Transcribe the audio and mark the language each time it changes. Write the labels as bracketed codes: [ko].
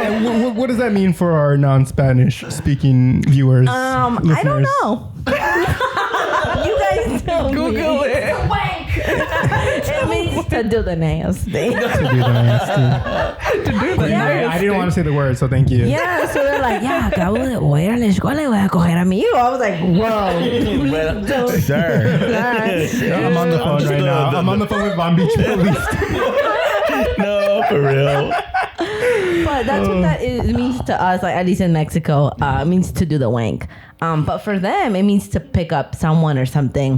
[en] And what does that mean for our non-Spanish speaking viewers? I don't know. You guys tell Google me. it. Wank. It means to do the nasty. To do the nasty. I didn't want to say the word, so thank you. Yeah, so they're like, [es] acabo de voy a ir a la escuela y voy a coger amigo. [en] I was like, whoa. Sir. I'm on the phone right now. I'm on the phone with Palm Beach Police. No, for real. But that's what that means to us, like at least in Mexico, it means to do the wank. But for them, it means to pick up someone or something.